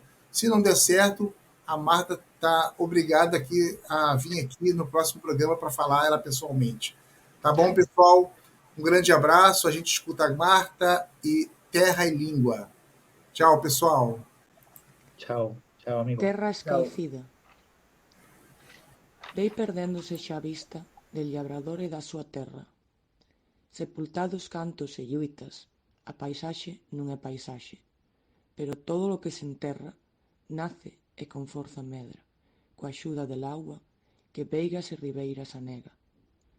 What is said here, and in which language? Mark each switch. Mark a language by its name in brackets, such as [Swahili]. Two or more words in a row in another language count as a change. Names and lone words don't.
[Portuguese] Se não der certo, a Marta está obrigada aqui a vir aqui no próximo programa para falar ela pessoalmente. Tá bom, pessoal? Um grande abraço, a gente escuta a Marta e Terra e Língua. Tchau, pessoal. Tchau, amigo. [Galician] Terra esquecida. Vei perdéndose xa a vista del labrador e da súa terra. Sepultados cantos e lluitas, a paisaxe non é paisaxe, pero todo o que se enterra nace e con forza medra, coa axuda del agua que veigas e ribeiras anega.